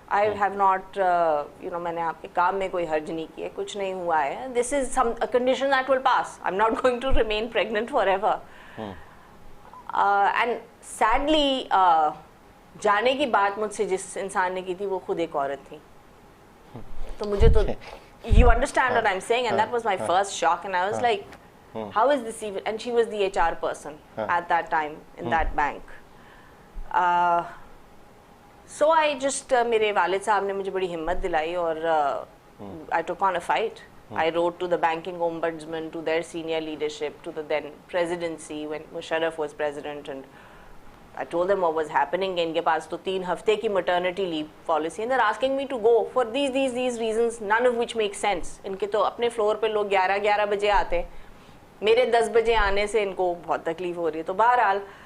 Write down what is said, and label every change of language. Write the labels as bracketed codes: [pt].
[en] I have not, [ur] میں نے آپ کے کام میں کوئی حرج نہیں کیا، کچھ نہیں ہوا ہے. [en] This is a condition that will pass. I'm not going to remain pregnant forever. And sadly, [ur] جانے کی بات مجھ سے جس انسان نے کی تھی وہ خود ایک عورت تھی. تو مجھے تو [en] you understand what I'm saying, and that was my first shock, and I was like, how is this even? And she was the HR person at that time in that bank. So I just [ur] میرے والد صاحب نے مجھے بڑی ہمت دلائی، اور [en] I took on a fight. I wrote to the banking ombudsman, to their senior leadership, to the then presidency when Musharraf was president, and I told them what was happening. [ur] ان کے پاس تو 3 ہفتے کی [en] maternity leave policy, and they're asking me to go for these reasons, none of which make sense. [ur] ان کے تو اپنے floor پہ لوگ 11 بجے آتے ہیں، میرے 10 بجے آنے سے ان کو بہت تکلیف ہو رہی ہے. تو بہرحال